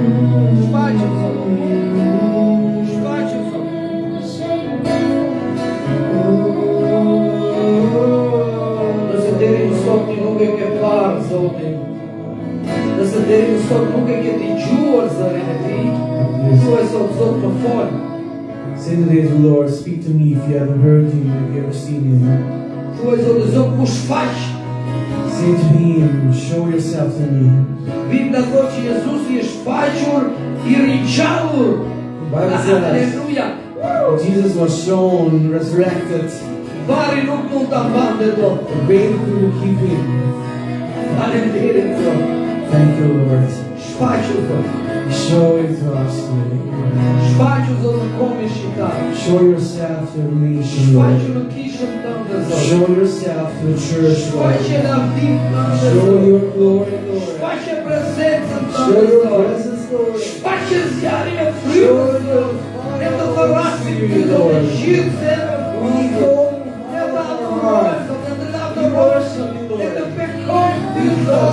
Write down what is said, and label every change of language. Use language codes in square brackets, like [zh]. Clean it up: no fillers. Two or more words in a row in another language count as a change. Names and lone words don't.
[sq] Shfaqu Zot. Shfaqu Zot. Nëse deri në sot ti nuk e ke parë Zotin, nëse deri në sot nuk e ke dëgjuar zërin e Tij, thuaj sot Zot më fal. [en] Say today to the Lord, speak to me if you haven't heard him, if you ever seen him. [sq] Thuaj Zot, Zot më shfaq. [en] Say to him, show yourself to me. [sq] Bibla thotë që Jezusi është shfaqur, I ringjallur. [en] Bible says [sq] Aleluja. [en] Jesus was shown, resurrected. [sq] Varri nuk mund ta mbante dot. [en] The grave couldn't keep him. [sq] Faleminderit Zot. [en] Thank you, Lord. [sq] Shfaqu Zot. [en] Show it to us today. [sq] Shfaqu Zot në komin shqiptar. [en] Show yourself to the nation, [sq] Shfaqu [en] Lord. [sq] në kishën tënde Zot. [en] Show yourself to the church, Lord. [sq] Shfaqe në vim tënde [en] Show [sq] Zot. [en] your glory, Lord. [sq] Shfaqe prezencën [en] Show [sq] tënde [en] your [sq] Zot. [en] presence, Lord. [sq] Shfaqe zjarrin e [en] Show [sq] frymës [en] your [sq] Zot. Ne të thrasim Ty Zot në gjithë zemrën tonë Zot. Ne të adhurojmë Zot, ne të lavdërojmë, ne të bekojmë Ty Zot.